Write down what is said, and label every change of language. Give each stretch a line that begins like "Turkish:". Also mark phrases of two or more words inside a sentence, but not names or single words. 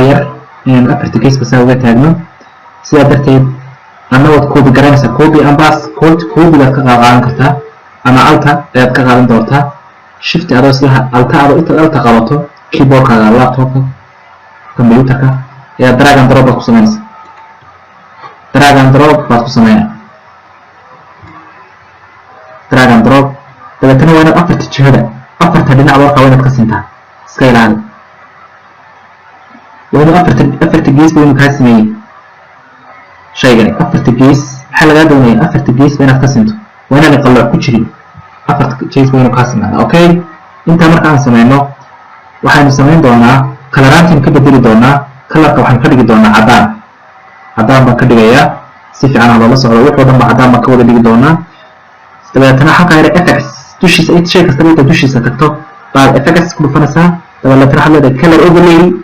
Somali: yar inaynu afarta geesba saa uga taagno sidaa darteed anna waad koobi garanaysaa koobi ambas koobigaad ka qaadan kartaa ama alta ayaad ka qaadan doontaa shift adoo isla alta adoo intaad alta qabato keyboardkaaga laptopka computerka ayaa
English: drag and drop
Somali: baad ku samaynaysaa
English: drag and drop
Somali: baad ku sameynaa
English: drag and drop
Somali: dabeetana waa inaad afarta jihada afarta dhinac warqa waynaad ka sintaa iska ilaali waynu afarta gees baynu kaa sameeyey shaygani afarta gees maxaa lagaa doonaya afarta gees ba inaad ka sinto waa inaan qalooc ku jirin afarta gees baynu kaa sameynaa okay intaa marka aan sameyno waxaynu samayn doonaa kalaraantiin ka bedeli doonaa kalarka waxaan ka dhigi doonaa cadaan baan ka dhigayaa si fiican ha loola socdo wuxuu dhan ba cadaan baan ka wada dhigi doonaa dabeetana halka yare fx dushiisa shay kastaba inta dushiisa tagto baad fx ku dhufanaysaa dabeetana waxaad leedahay
English: color overlay